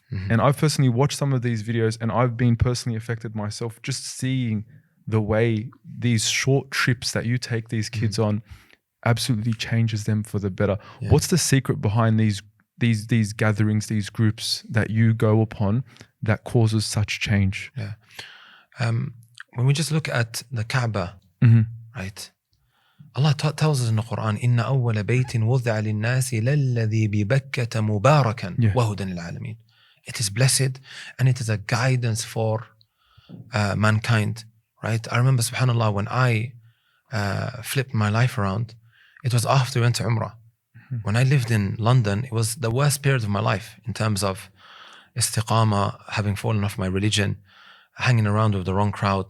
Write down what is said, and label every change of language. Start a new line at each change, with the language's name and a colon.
English: And I've personally watched some of these videos and I've been personally affected myself just seeing the way these short trips that you take these kids on absolutely changes them for the better. What's the secret behind these gatherings, these groups that you go upon that causes such change? when we just look at the Kaaba, right? Allah tells us in the Quran,
Arabic: إِنَّ أَوَّلَ بَيْتٍ وُضِعَ لِلنَّاسِ لَلَّذِي بِبَكَّةَ مُبَارَكًا وَهُدًى لِلْعَالَمِينَ.
English: It is blessed and it is a guidance for mankind, right? I remember, subhanAllah, when I flipped my life around, it was after we went to Umrah. When I lived in London, it was the worst period of my life in terms of istiqamah, having fallen off my religion, hanging around with the wrong crowd.